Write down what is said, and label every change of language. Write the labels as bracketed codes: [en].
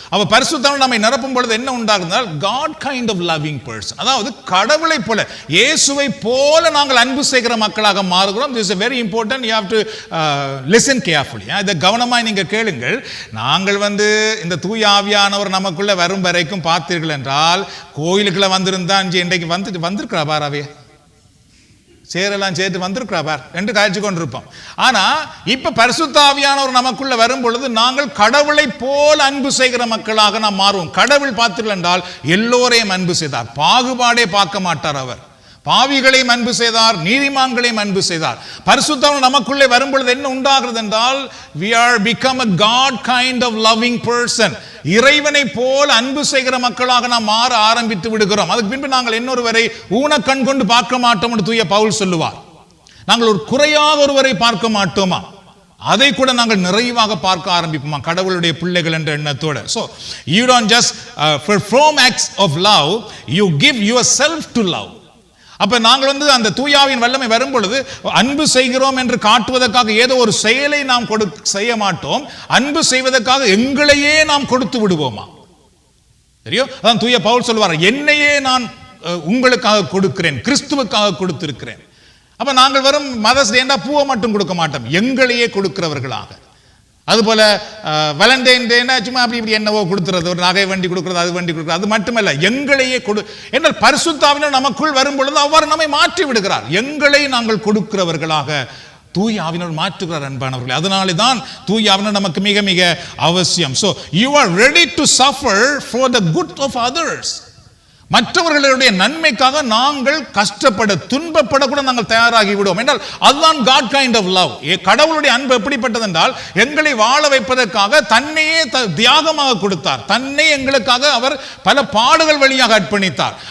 [ta] அவ பரிசுத்தம் நம்மை நிரப்பும் பொழுது என்ன உண்டாகுதுனால் [en] God kind of loving person. [ta] அதாவது கடவுளை போல, இயேசுவை போல நாங்கள் அன்பு செய்கிற மக்களாக மாறுகிறோம். [en] This is very important. You have to listen carefully. [ta] இதை கவனமாய் நீங்க கேளுங்கள். நாங்கள் வந்து இந்த தூய ஆவியானவர் நமக்குள்ள வரும் வரைக்கும் பார்த்தீர்கள் என்றால், கோயிலுக்குள்ள வந்திருந்தா இன்றைக்கு வந்திருக்கிறா பாராவே சேரெல்லாம் சேர்த்து வந்திருக்கிறா பார் என்று காய்ச்சி கொண்டிருப்போம். ஆனா இப்ப பரிசுத்த ஆவியானவர் நமக்குள்ள வரும் பொழுது நாங்கள் கடவுளை போல அன்பு செய்கிற மக்களாக நாம் மாறுவோம். கடவுள் பார்த்தீர்கள் என்றால் எல்லோரையும் அன்பு செய்தார், பாகுபாடே பார்க்க மாட்டார். அவர் பாவிகளையும் அன்பு செய்தார், நீதிமான்களையும் அன்பு செய்தார். பரிசுத்தம் நமக்குள்ளே வரும் பொழுது என்ன உண்டாகிறது என்றால், [en] we are become a God kind of loving person. [ta] இறைவனை போல அன்பு செய்கிற மக்களாக நாம் மாற ஆரம்பித்து விடுகிறோம். அதுக்கு பின்பு நாங்கள் இன்னொருவரை ஊனக்கண் கொண்டு பார்க்க மாட்டோம் என்று தூய பவுல் சொல்லுவார். நாங்கள் ஒரு குறையாக ஒருவரை பார்க்க மாட்டோமா, அதை கூட நாங்கள் நிறைவாக பார்க்க ஆரம்பிப்போமா கடவுளுடைய பிள்ளைகள் என்ற எண்ணத்தோடு. [en] So you don't just perform acts of love, you give yourself to love. [ta] அப்ப நாங்கள் வந்து அந்த தூயாவின் வல்லமை வரும் பொழுது அன்பு செய்கிறோம் என்று காட்டுவதற்காக ஏதோ ஒரு செயலை நாம் செய்ய மாட்டோம், அன்பு செய்வதற்காக எங்களையே நாம் கொடுத்து விடுவோமா. தெரியும்? அதான் தூய பவுல் சொல்வார், என்னையே நான் உங்களுக்காக கொடுக்கிறேன், கிறிஸ்துவுக்காக கொடுத்திருக்கிறேன். அப்ப நாங்கள் வரும் மதர்ஸ் டேண்டா பூவை மட்டும் கொடுக்க மாட்டோம், எங்களையே கொடுக்கிறவர்களாக. அதுபோல வேலண்டைன் டேனா சும்மா அப்படி இப்படி என்னவோ கொடுத்துறது, ஒரு நகை வண்டி கொடுக்குறது, அது வண்டி கொடுக்குறது, அது மட்டுமல்ல, எங்களையே என்றால் பரிசுத்த ஆவியானவர் நமக்குள் வரும் பொழுது அவ்வாறு நம்மை மாற்றி விடுகிறார். எங்களை நாங்கள் கொடுக்கிறவர்களாக தூய ஆவியானவர் மாற்றுகிறார் அன்பானவர்களே. அதனாலே தான் தூய ஆவியானவர் நமக்கு மிக மிக அவசியம். [en] So you are ready to suffer for the good of others. [ta] மற்றவர்களுடைய நன்மைக்காக நாங்கள் கஷ்டப்பட, துன்பப்பட கூட நாங்கள் தயாராகி விடுவோம் என்றால் அதுதான் [en] God kind of love. [ta] கடவுளுடைய அன்பு எப்படிப்பட்டது என்றால், எங்களை வாழ வைப்பதற்காக தன்னையே தியாகமாக கொடுத்தார், தன்னை எங்களுக்காக அவர் பல பாடுகள் வழியாக அர்ப்பணித்தார்.